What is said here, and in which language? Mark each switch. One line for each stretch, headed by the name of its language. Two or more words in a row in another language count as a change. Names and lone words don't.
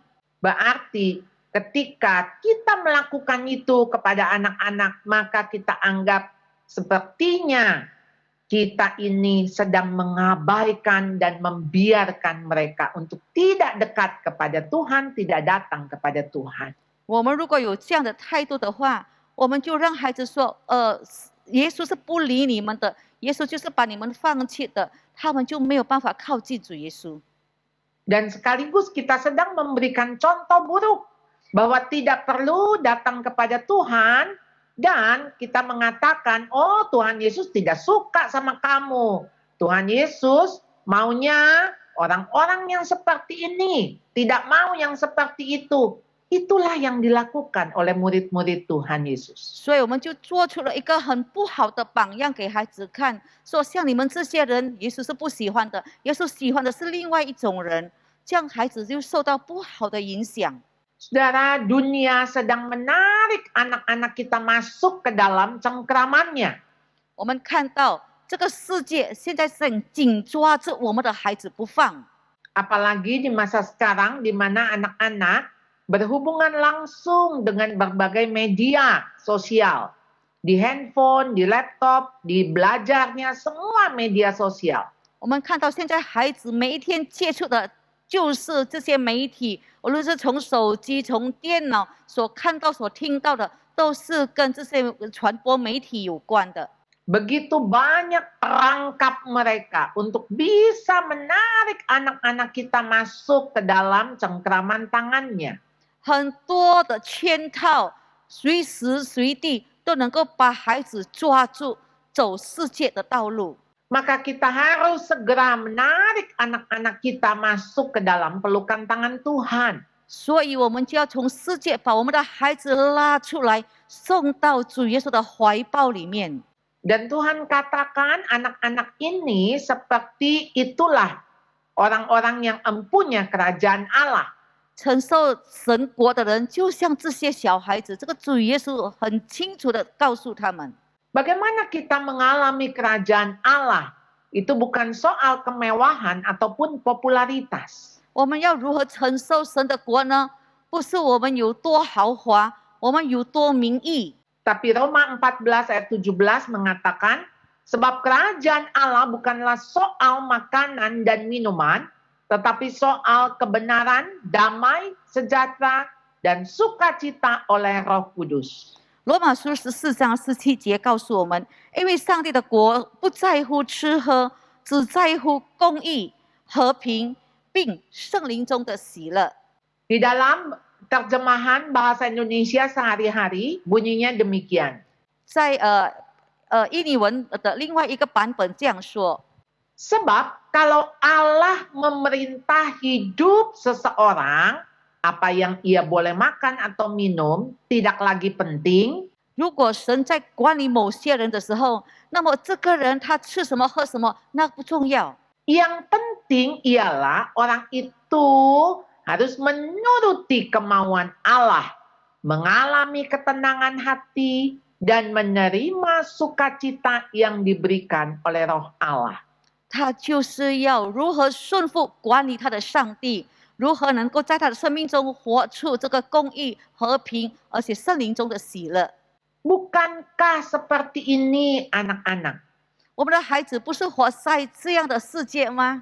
Indonesian: Berarti ketika kita melakukan itu kepada anak-anak, maka kita anggap sepertinya kita ini sedang mengabaikan dan membiarkan mereka untuk tidak dekat kepada Tuhan, tidak datang kepada Tuhan.
Chinese: 我们如果有这样的态度的话，我们就让孩子说，耶稣是不理你们的，耶稣就是把你们放弃的，他们就没有办法靠近主耶稣。
Indonesian: Dan sekaligus kita sedang memberikan contoh buruk bahwa tidak perlu datang kepada Tuhan dan kita mengatakan, oh Tuhan Yesus tidak suka sama kamu. Tuhan Yesus maunya orang-orang yang seperti ini, tidak mau yang seperti itu. Itulah yang dilakukan oleh murid-murid Tuhan Yesus.
Chinese: 所以我们就做出了一个很不好的榜样给孩子看，说像你们这些人，耶稣是不喜欢的，耶稣喜欢的是另外一种人，这样孩子就受到不好的影响。
Indonesian: Saudara, dunia sedang menarik anak-anak kita masuk ke dalam cengkramannya.
Chinese: 我们看到这个世界现在正紧抓着我们的孩子不放。
Indonesian: Apalagi di masa sekarang di mana anak-anak berhubungan langsung dengan berbagai media sosial. Di handphone, di laptop, di belajarnya, semua media sosial.
Chinese: 我们看到现在孩子每一天接触的就是这些媒体，无论是从手机、从电脑所看到、所听到的，都是跟这些传播媒体有关的。
Indonesian: Begitu banyak perangkap mereka untuk bisa menarik anak-anak kita masuk ke dalam cengkraman tangannya.
Chinese: 很多的圈套，随时随地都能够把孩子抓住，走世界的道路。
Indonesian: Maka kita harus segera menarik anak-anak kita masuk ke dalam pelukan tangan Tuhan.
Chinese: 所以，我们就要从世界把我们的孩子拉出来，送到主耶稣的怀抱里面。
Indonesian: Dan Tuhan katakan anak-anak ini seperti itulah orang-orang yang empunya kerajaan Allah.
Chinese: 承受神国的人，就像这些小孩子，这个主耶稣很清楚的告诉他们。
Indonesian: Bagaimana kita mengalami kerajaan Allah? Itu bukan soal kemewahan ataupun popularitas.
Chinese: 我们要如何承受神的国呢？不是我们有多豪华，我们有多名义。
Indonesian: Tapi Roma 14 ayat 17 mengatakan, sebab kerajaan Allah bukanlah soal makanan dan minuman, tetapi soal kebenaran, damai, sejahtera, dan sukacita oleh Roh Kudus.
Chinese: 罗马书14章17节告诉我们，因为上帝的国不在乎吃喝，只在乎公义、和平，并圣灵中的喜乐。
Indonesian: Di dalam terjemahan bahasa Indonesia sehari-hari bunyinya demikian.
Chinese: 在印尼文的另外一个版本这样说：
Indonesian: Sebab kalau Allah memerintah hidup seseorang, apa yang ia boleh makan atau minum tidak lagi penting.
Chinese: 如果神在管理某些人的时候，那么这个人他吃什么喝什么那不重要。
Indonesian: Yang penting ialah orang itu harus menuruti kemauan Allah, mengalami ketenangan hati, dan menerima sukacita yang diberikan oleh Roh Allah.
Chinese: 他就是要如何顺服管理他的上帝，如何能够在他的生命中活出这个公义、和平，而且圣灵中的喜乐。
Indonesian: Bukankah seperti ini anak-anak?
Chinese: 我们的孩子不是活在这样的世界吗？